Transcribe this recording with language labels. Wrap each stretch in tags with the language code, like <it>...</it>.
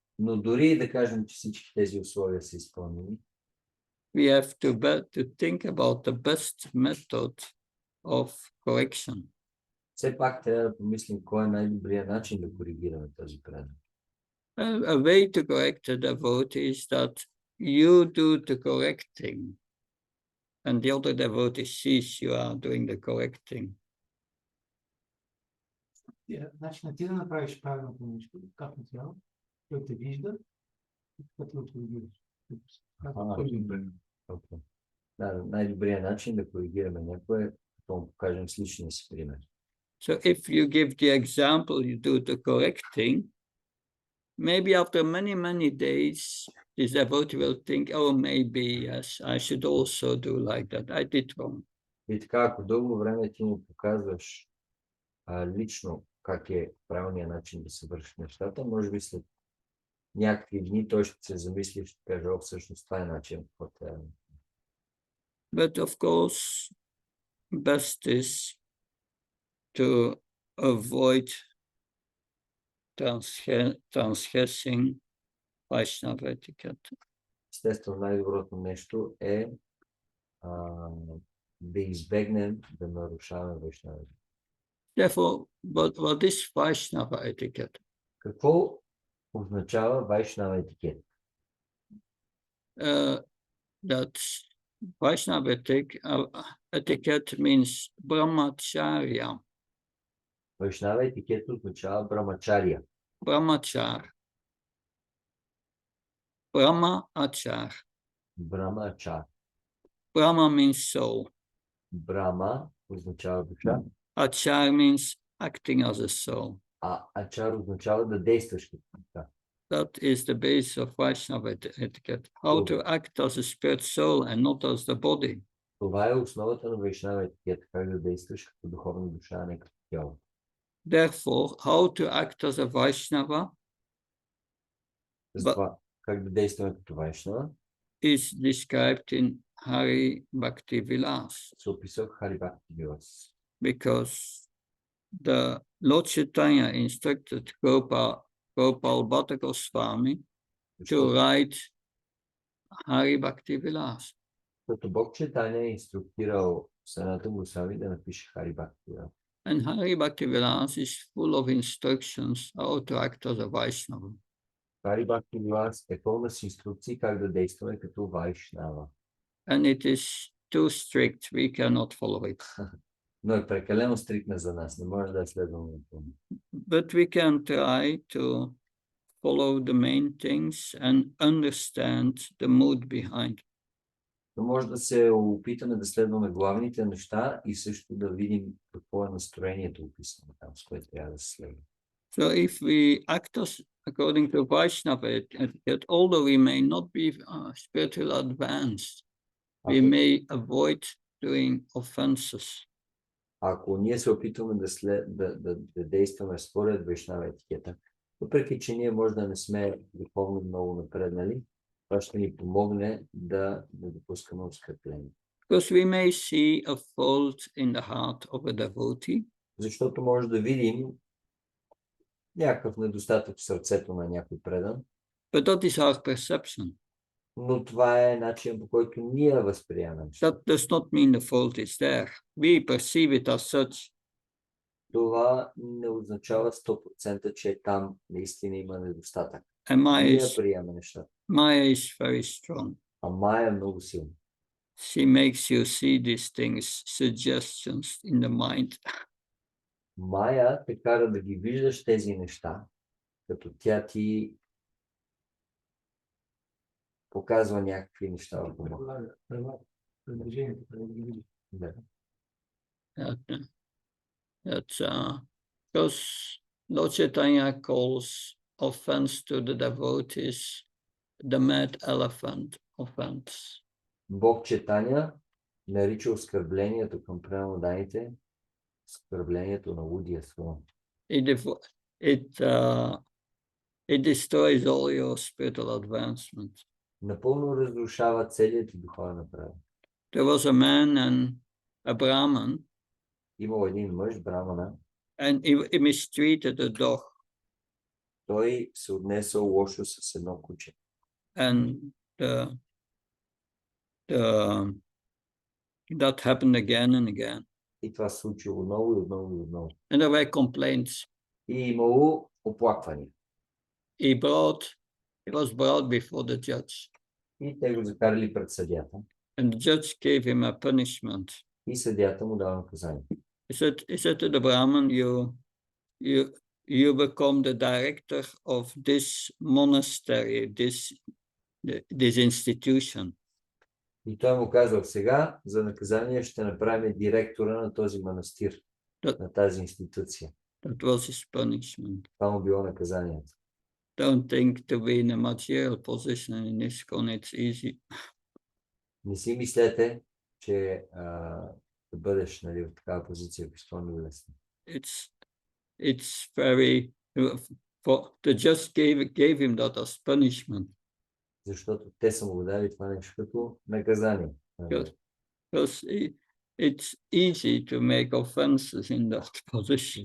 <bg>Но дори да кажем, че всички тези условия са изпълнени,</bg> <en>we have to think about the best method of correction.</en> <bg>все пак трябва да помислим кой е най-добрият начин да коригираме този предан.</bg> <en>A way to correct a devotee is that you do the correcting and the other devotee sees you are doing the correcting.</en> <bg>Значи ти да направиш правилното нещо, както трябва, той те вижда, и като го коригираш. Да, най-добрият начин да коригираме някой е, като му покажем с личния си пример.</bg> <en>So if you give the example, you do the correcting, maybe after many days, this devotee will think, oh, maybe, yes, I should also do like that. I did wrong.</en> <bg>И така, ако дълго време ти му показваш лично как е правилният начин да се върши нещата, може би след някакви дни той ще се замисли и ще каже, всъщност това е начин.</bg> <en>But of course, best is to avoid transgressing Vaishnava etiquette.</en> <bg>Естествено, най-доброто нещо е да избегнем да нарушаваме вайшнавите.</bg> <en>Therefore, what is Vaishnava etiquette?</en> <bg>Какво означава вайшнава етикет?</bg> <en>That Vaishnava etiquette means brahmacharya.</en> <bg>Вайшнава етикет означава брамачария.</bg> <en>Brahmachar. Brahmachar.</en> <bg>Брамачар.</bg> <en>Brahma means soul.</en> <bg>Брама означава душа,</bg> <en>Achar means acting as a soul.</en> <bg>а ачар означава да действаш като душа.</bg> <en>That is the base of Vaishnava etiquette. How to act as a spirit soul and not as the body.</en> <bg>Това е основата на вайшнава етикет, как да действаш като духовна душа, а не като тяло.</bg> <en>Therefore, how to act as a Vaishnava</en> <bg>Затова, как да действаме като вайшнава,</bg> <en>is described in Hari Bhakti Vilas,</en> <bg>се описва в Хари Бхакти Вилас.</bg> <en>because the Lord Chaitanya instructed Gopal Bhatta Goswami to write Hari Bhakti Vilas.</en> <bg>Защото Бог Чайтаня е инструктирал Санатан Госвами да напише Хари Бхакти Вилас.</bg> <en>And Hari Bhakti Vilas is full of instructions how to act as a Vaishnava.</en> <bg>Хари Бхакти Вилас е пълна с инструкции как да действаме като вайшнава.</bg> <en>And it is too strict, we cannot follow it.</en> <bg>Но е прекалено стриктна за нас, не може да я следваме напълно.</bg> <en>But we can try to follow the main things and understand the mood behind.</en> <bg>Но може да се опитаме да следваме главните неща и също да видим какво е настроението описано там, с което трябва да се следва.</bg> <en>So if we act according to Vaishnava etiquette, although we may not be spiritually advanced, we may avoid doing offenses.</en> <bg>Ако ние се опитваме да действаме според вайшнава етикета, въпреки че ние може да не сме духовно много напреднали, това ще ни помогне да допускаме оскърпление.</bg> <en>Because we may see a fault in the heart of a devotee.</en> <bg>Защото може да видим някакъв недостатък в сърцето на някой предан,</bg> <en>But that is our perception.</en> <bg>но това е начин, по който ние възприемаме.</bg> <en>That does not mean the fault is there. We perceive it as such.</en> <bg>Това не означава 100%, че там наистина има недостатък.</bg> <en>And</en> <bg>Ние приемаме нещата.</bg> <en>Maya is very strong.</en> <bg>А Майя е много силна.</bg> <en>She makes you see these things, suggestions in the mind.</en> <bg>Майя те кара да ги виждаш тези неща, като тя ти показва някакви неща в ума. Предложението, предложението. Да.</bg> <en>Because Lord Chaitanya calls offense to the devotees the mad elephant offense.</en> <bg>Бог Чайтаня нарича оскърблението към преданните оскърблението на лудия слон.</bg> <en>It destroys all your spiritual advancement.</en> <bg>Напълно разрушава целият ти духовен напредък.</bg> <en>There was a man and a Brahman,</en> <bg>Имал един мъж, брамана,</bg> <en>and he mistreated a dog.</en> <bg>той се отнесъл лошо с едно куче.</bg> <en>And that happened again and again.</en> <bg>И това се случило отново и отново и отново.</bg> <en>And there were complaints.</en> <bg>И имало оплаквания.</bg> <en>He was brought before the judge.</en> <bg>И те го закарали пред съдята.</bg> <en>And the judge gave him a punishment.</en> <bg>И съдята му дава наказание.</bg> <en>He said to the Brahmin, you become the director of this monastery, this institution.</en> <bg>И той му казал, сега за наказание ще направим директора на този манастир, на тази институция.</bg> <en>That was his punishment.</en> <bg>Това му било наказанието.</bg> <en>Don't think to be in a material position in ISKCON, it's easy.</en> <bg>Не си мислете, че да бъдеш, нали, в такава позиция в изпълнено е лесно.</bg> <en>It's very, the judge gave him that as punishment.</en> <bg>Защото те са му дали това нещо като наказание.</bg> <en>Because it's easy to make offenses in that position,</en>